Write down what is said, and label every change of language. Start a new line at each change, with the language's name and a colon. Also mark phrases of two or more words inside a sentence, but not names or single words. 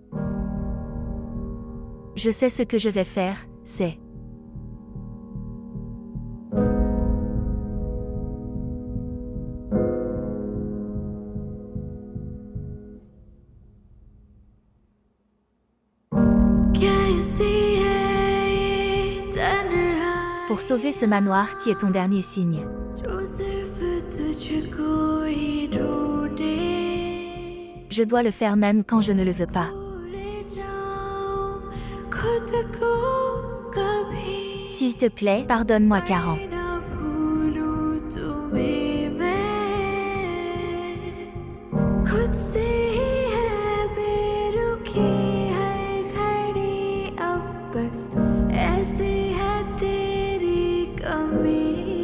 French: Je sais ce que je vais faire, c'est...
Hindi: कैसी है ये तन्हा
French: Pour sauver ce manoir qui est ton dernier signe.
Hindi: जो सिर्फ तुझको ही ढूंढे
French: Je dois le faire même quand je ne le veux pas.
Hindi: भूले जाऊं खुद को कभी
French: S'il te plaît, pardonne-moi, Karan.
Hindi: ना भूलूं तुम्हें मैं खुद से ही है बेरुखी हर घड़ी अब बस ऐसी है तेरी कमी